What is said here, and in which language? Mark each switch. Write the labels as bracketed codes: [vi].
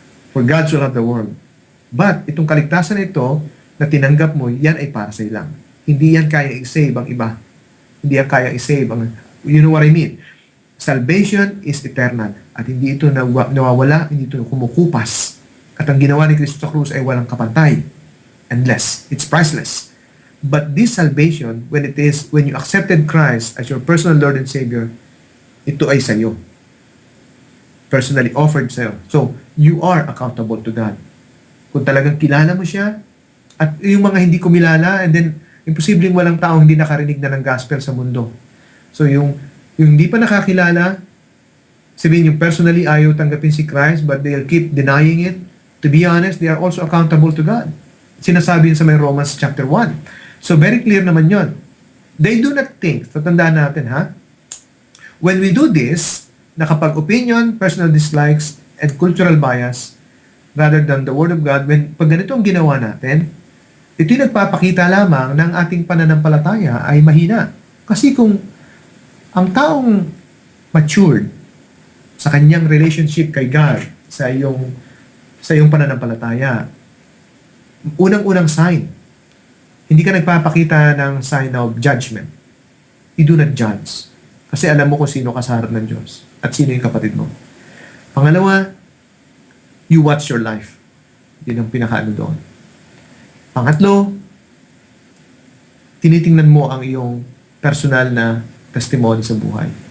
[en] For God so loved the world. [tl] But itong kaligtasan ito na tinanggap mo, yan ay para sa ilang. Hindi yan kaya i-save ang iba. Hindi yan kaya i-save ang... [en] You know what I mean? Salvation is eternal. [tl] At hindi ito nawawala, hindi ito kumukupas. At ang ginawa ni Cristo sa krus ay walang kapantay. Endless. [en] It's priceless. But this salvation, when you accepted Christ as your personal Lord and Savior, [tl] ito ay sa'yo. [en] Personally offered sa'yo. So, you are accountable to God. [tl] Kung talagang kilala mo siya, at yung mga hindi kumilala, and then, imposibleng walang taong hindi nakarinig na ng gospel sa mundo. So, yung hindi pa nakakilala, sabihin yung personally ayaw tanggapin si Christ, [en] but they'll keep denying it. To be honest, they are also accountable to God. [tl] Sinasabi sa may Romans chapter 1. So, very clear naman yon. [en] They do not think, [tl] tatandaan natin ha, when we do this, na kapag opinion, personal dislikes, and cultural bias, [en] rather than the Word of God, [tl] pag ganito ang ginawa natin, ito'y nagpapakita lamang ng ating pananampalataya ay mahina. Kasi kung ang taong matured sa kanyang relationship kay God, sa iyong pananampalataya, unang-unang sign, hindi ka nagpapakita ng sign of judgment. [en] You do not judge. [tl] Kasi alam mo kung sino ka sa harap ng Diyos at sino yung kapatid mo. [en] Pangalawa, you watch your life. [tl] Yun ang pinakaano doon. Pangatlo, tinitingnan mo ang iyong personal na testimony sa buhay.